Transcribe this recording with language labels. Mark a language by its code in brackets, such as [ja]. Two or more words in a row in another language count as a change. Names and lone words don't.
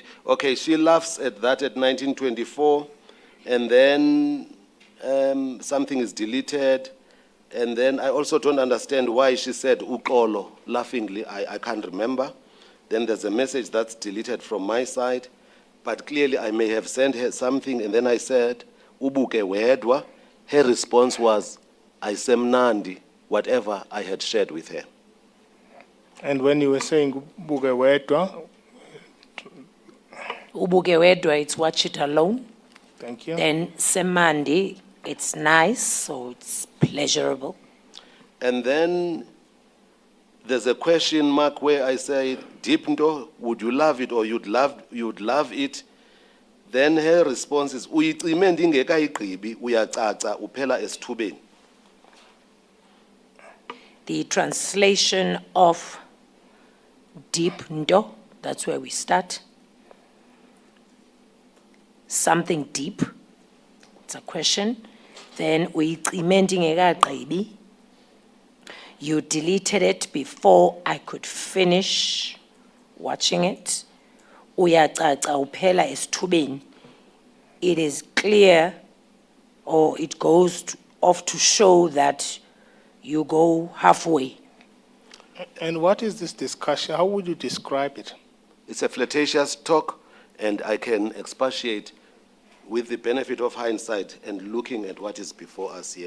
[en] Okay, she laughs at that at 1924, and then something is deleted. And then I also don't understand why she said ukolo, laughingly, I can't remember. Then there's a message that's deleted from my side, but clearly I may have sent her something, and then I said, [xh] ubuke wedwa. [en] Her response was, I semnandi, whatever I had shared with her. And when you were saying [xh] buke wedwa, Ubuke wedwa, [en] it's watch it alone. thank you. Then semandi, it's nice, so it's pleasurable. And then there's a question mark where I say, Dipndo, would you love it or you'd love it? Then her response is, [xh] uyicime ndingekayigqibi, uyacaca uphela esithubeni. [en] The translation of deep ndo, that's where we start. Something deep, it's a question. Then [xh] uyicime ndingekagqibi. [en] You deleted it before I could finish watching it. [xh] Uyacaca uphela esithubeni. [en] It is clear, or it goes off to show that you go halfway. And what is this discussion? How would you describe it? It's a flirtatious talk, and I can expatiate with the benefit of hindsight and looking at what is before us here.